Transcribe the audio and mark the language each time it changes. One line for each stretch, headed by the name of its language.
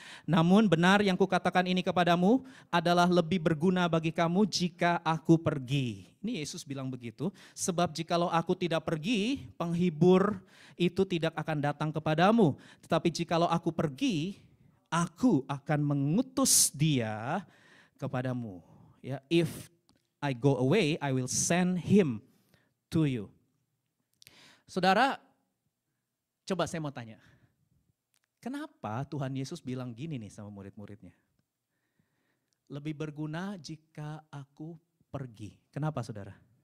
Indonesian: Namun benar yang kukatakan ini kepadamu adalah lebih berguna bagi kamu jika aku pergi. Ini Yesus bilang begitu, sebab jikalau aku tidak pergi, penghibur itu tidak akan datang kepadamu. Tetapi jikalau aku pergi, aku akan mengutus dia kepadamu.
English: Ya, if I go away, I will send him to you.
Indonesian: Saudara, coba saya mau tanya. Kenapa Tuhan Yesus bilang gini nih sama murid-muridnya? Lebih berguna jika aku pergi. Kenapa saudara?